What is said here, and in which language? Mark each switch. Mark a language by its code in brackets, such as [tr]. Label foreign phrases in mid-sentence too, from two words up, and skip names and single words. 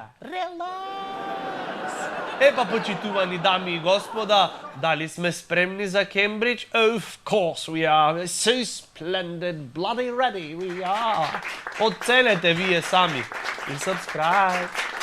[mk] Релакс! Епа, почитувани дами и господа, дали сме спремни за Кембридж? [en] Of course we are. So splendid, bloody ready we are. [mk] Оценете вие сами. И subscribe.